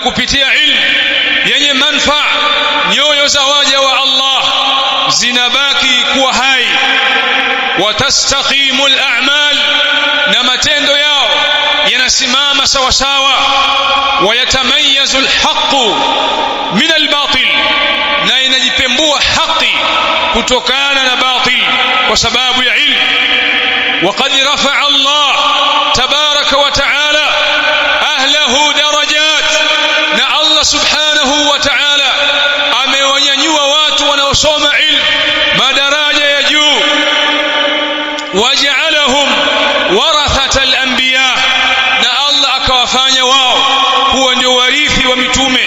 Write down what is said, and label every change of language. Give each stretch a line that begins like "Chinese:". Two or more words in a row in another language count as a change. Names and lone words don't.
Swahili: kupitia ilmu yenye manufaa nyoyo za waja wa Allah zinabaki kuwa hai,
Arabic: وتستقيم الأعمال,
Swahili: na matendo yao yanasimama sawa sawa,
Arabic: ويتميز الحق من الباطل,
Swahili: na inajipembua haki kutokana na batil kwa sababu ya ilmu.
Arabic: وقد رفع الله تبارك وتعالى أهله درجات،
Swahili: na Allah
Arabic: سبحانه وتعالى
Swahili: amewanyanyua watu wanaosoma ilmu madaraja ya juu.
Arabic: وجعلهم ورثة الأنبياء,
Swahili: na Allah akawafanya wao kuwa ndio warithi wa mitume.